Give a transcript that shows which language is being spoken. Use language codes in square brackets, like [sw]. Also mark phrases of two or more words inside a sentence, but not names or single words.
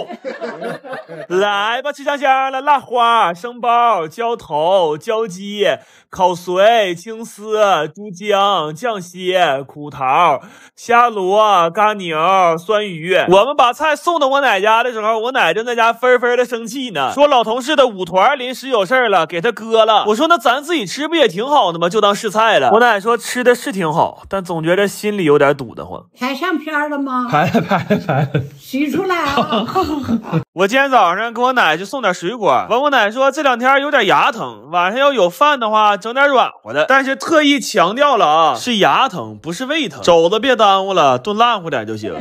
[zh] 來吧，吃香香了，辣花、生包、焦頭、焦雞、烤髓、青絲、豬薑、醬蟹、苦桃、蝦螺、嘎牛、酸魚。我們把菜送到我奶家的時候，我奶正在家紛紛的生氣呢，說老同事的舞團臨時有事了，給他割了。我說那咱自己吃不也挺好的嗎？就當試菜了。我奶說吃的是挺好，但總覺得心裡有點堵得慌。拍上片了嗎？拍了。洗出來啊！我今天早上给我奶就送點水果，完我奶說这2天有點牙疼，晚上要有飯的話整點軟和的，但是特意強調了啊，是牙疼不是胃疼，肘子別耽誤了，燉爛乎點就行。